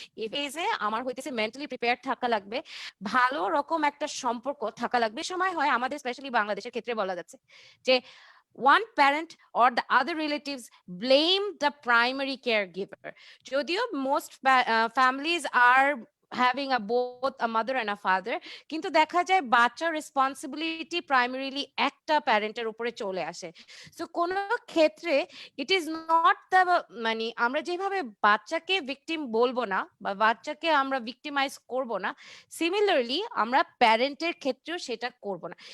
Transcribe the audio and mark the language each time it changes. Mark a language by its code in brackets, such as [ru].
[bn] এফেজে আমার হইতেছে mentally prepare থাকা লাগবে, ভালো রকম একটা সম্পর্ক থাকা লাগবে। সময় হয় আমাদের স্পেশালি বাংলাদেশের ক্ষেত্রে বলা যাচ্ছে যে [en] one parent or the other relatives blame the primary caregiver. [bn] যদিও [en] most families are having both a mother and a father, [bn] কিন্তু দেখা যায় বাচ্চার রেসপন্সিবিলিটি প্রাইমারিলি একটা প্যারেন্টের উপরে চলে আসে। সো কোনো ক্ষেত্রে [en] it is not the, [bn] মানে আমরা যেভাবে বাচ্চাকে ভিকটিম বলবো না বা বাচ্চাকে আমরা ভিকটিমাইজ করব না, সিমিলারলি আমরা প্যারেন্টের ক্ষেত্রেও সেটা করব না।